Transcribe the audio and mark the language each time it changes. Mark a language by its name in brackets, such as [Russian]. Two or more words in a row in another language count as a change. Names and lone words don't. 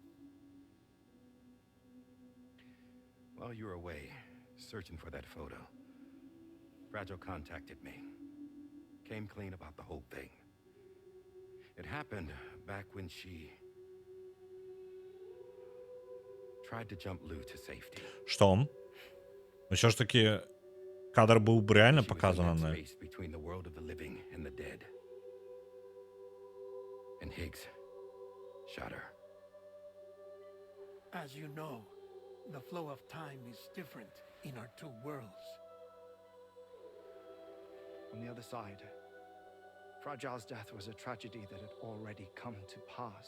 [English] While you were away, searching for that photo, Fragile contacted me. Came clean about the whole thing. It happened back when she tried to jump Lou to safety. [Belarusian] Што? Усё ж таки кадр быў бы реально [English] She was in [Belarusian] паказаны. [English] that space between the world of the living and the dead. And Higgs shot her. As you know, the flow of time is different in our two worlds. On the other side, Fragile's death was a tragedy that had already come to pass.